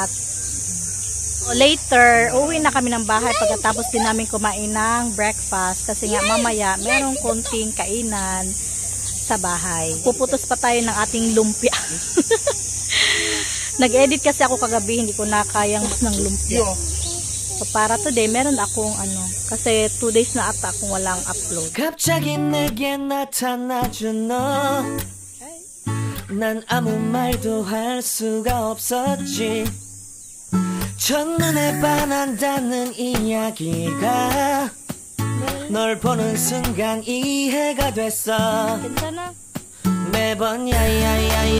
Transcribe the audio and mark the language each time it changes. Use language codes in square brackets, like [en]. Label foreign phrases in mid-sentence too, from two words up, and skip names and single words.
[en] So, later, [tl] uwi na kami ng bahay pagkatapos din namin kumain ng breakfast kasi nga mamaya merong konting kainan sa bahay. Puputos pa tayo ng ating lumpia. Nag-edit kasi ako kagabi, hindi ko na kayang ng lumpia. So para today, meron akong kasi 2 days na ata akong walang upload. [ko] 갑자기 내게 나타나준 너. 난 아무 말도 할 수가 없었지. 첫눈에 반한다는 이야기가 널 보는 순간 이해가 됐어. 괜찮아? 매번 야야야.